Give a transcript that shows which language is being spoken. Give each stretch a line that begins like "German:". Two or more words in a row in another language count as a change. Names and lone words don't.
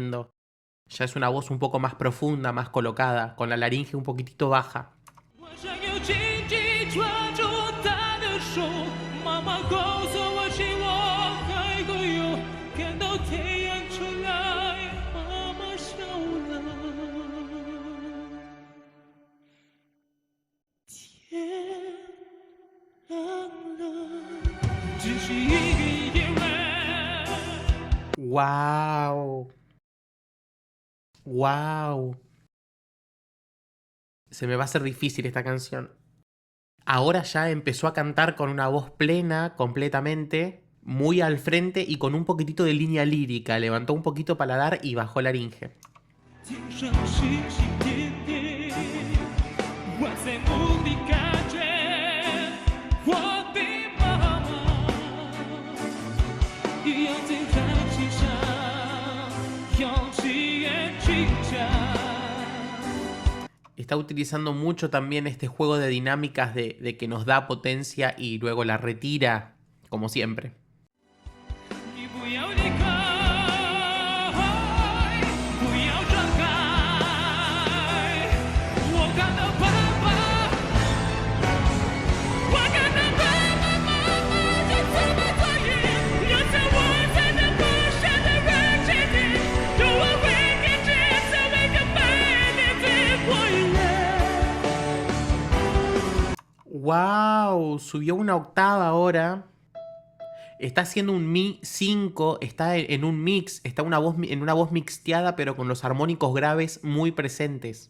Spanish: Ya es una voz un poco más profunda, más colocada, con la laringe un poquitito baja.
Chinese: 紧紧抓住她的手，妈妈告诉我，希望还会有看到太阳出来，妈妈笑了，天亮了，只是一个夜晚。
Spanish: ¡Wow! ¡Wow! Se me va a hacer difícil esta canción. Ahora ya empezó a cantar con una voz plena, completamente, muy al frente y con un poquitito de línea lírica. Levantó un poquito paladar y bajó laringe.
Chinese: 天上星星点点，我在梦里感觉，我的妈妈一样在弹琴上，用气眼睛讲。
Spanish: Está utilizando mucho también este juego de dinámicas de que nos da potencia y luego la retira, como siempre.
Chinese: 你不要离开，不要转开，我看到爸爸，我看到爸爸妈妈就这么在意，有着我在那不舍的人间里，有我会感觉成为个美丽的回忆。
Spanish: ¡Wow! Subió una octava ahora. Está haciendo un Mi 5. Está en un mix. Está en una voz mixteada, pero con los armónicos graves muy presentes.